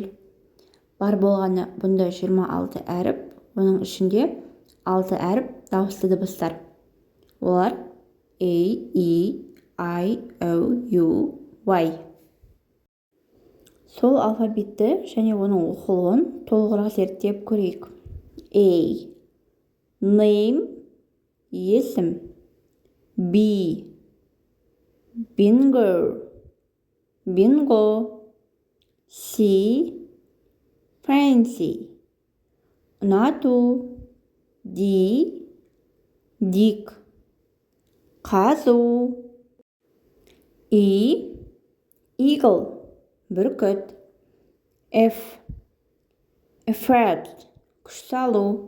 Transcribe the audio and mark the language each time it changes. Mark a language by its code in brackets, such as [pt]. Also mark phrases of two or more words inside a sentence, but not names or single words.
[kk] Бар болғаны бұнда 26 әріп, оның ішінде 6 әріп дауысты дыбыстар. Олар A, E, I, O, U, Y. Сол алфавитті және оның оқылуын толығырақ зерттеп көрейік. A. Name, есім. B. Bingo. C. Fancy, ұнату. D. Дик, қазу. E. Eagle, бүркіт. F. Afraid, күш салу.